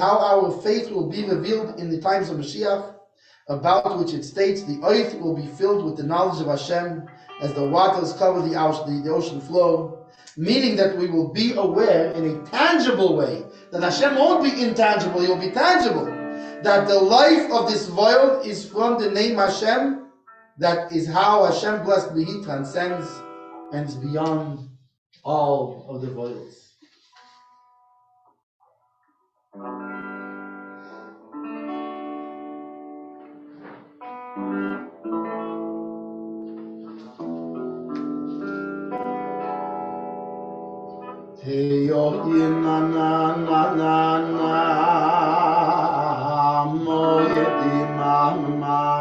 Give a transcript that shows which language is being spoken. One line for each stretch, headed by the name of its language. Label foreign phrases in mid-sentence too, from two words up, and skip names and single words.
English: how our faith will be revealed in the times of Mashiach, about which it states, the earth will be filled with the knowledge of Hashem, as the waters cover the ocean floor, meaning that we will be aware in a tangible way, that Hashem won't be intangible, He will be tangible, that the life of this world is from the name Hashem, that is how Hashem, blessed be He, transcends and is beyond all of the worlds. Hey yo na na na na na mo yedi mama.